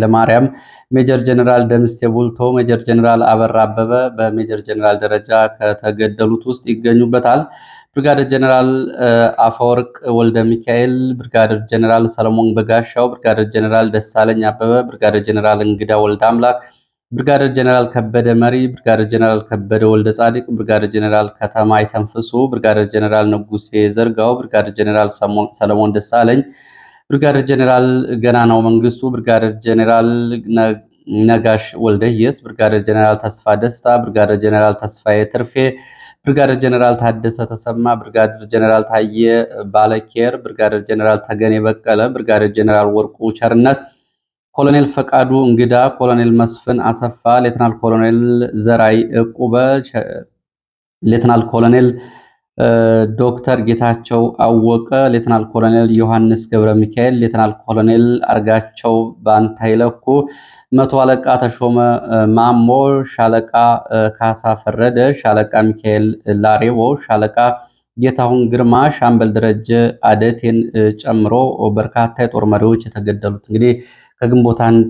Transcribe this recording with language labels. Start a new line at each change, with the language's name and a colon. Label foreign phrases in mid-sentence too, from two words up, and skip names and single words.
Amharic: ማርያም፣ ሜጀር ጀነራል ደምሴ ቡልቶ፣ ሜጀር ጀነራል አበራ አበበ በሜጀር ጀነራል ደረጃ ከተገደሉት ውስጥ ይገኙበታል። ብርጋዴር ጀነራል አፈወርቅ ወልደ ሚካኤል፣ ብርጋዴር ጀነራል ሰለሞን በጋሻው፣ ብርጋዴር ጀነራል ደሳለኝ አበበ፣ ብርጋዴር ጀነራል እንግዳ ወልደ አምላክ፣ ብርጋዴር ጀነራል ከበደ መሪ፣ ብርጋዴር ጀነራል ከበደ ወልደ ጻድቅ፣ ብርጋዴር ጀነራል ከተማ ይተንፍሱ፣ ብርጋዴር ጀነራል ንጉሴ ዘርጋው፣ ብርጋዴር ጀነራል ሰለሞን ደሳለኝ፣ ብርጋዴር ጀነራል ገናናው መንግስቱ፣ ብርጋዴር ጀነራል ነጋሽ ወልደየስ፣ ብርጋዴር ጀነራል ተስፋ ደስታ፣ ብርጋዴር ጀነራል ተስፋዬ ትርፌ፣ ብርጋዴር ጀነራል ታደሰ ተሰማ፣ ብርጋዴር ጀነራል ታየ ባለኬር፣ ብርጋዴር ጀነራል ተገኔ በቀለ፣ ብርጋዴር ጀነራል ወርቁ ቸርነት፣ ኮሎኔል ፈቃዱ እንግዳ፣ ኮሎኔል መስፍን አሰፋ፣ ሌተናል ኮሎኔል ዘራይ ዕቁበ፣ ሌተናል ኮሎኔል ዶክተር ጌታቸው አወቀ፣ ሌተናል ኮሎኔል ዮሐንስ ገብረ ሚካኤል፣ ሌተናል ኮሎኔል አርጋቸው ባንታይለኩ፣ መቶ አለቃ ተሾመ ማሞ፣ ሻለቃ ካሳ ፈረደ፣ ሻለቃ ሚካኤል ላሬቦ፣ ሻለቃ ጌታሁን ግርማ፣ ሻምበል ደረጀ አደቴን ጨምሮ በርካታ የጦር መሪዎች የተገደሉት እንግዲህ ከግንቦት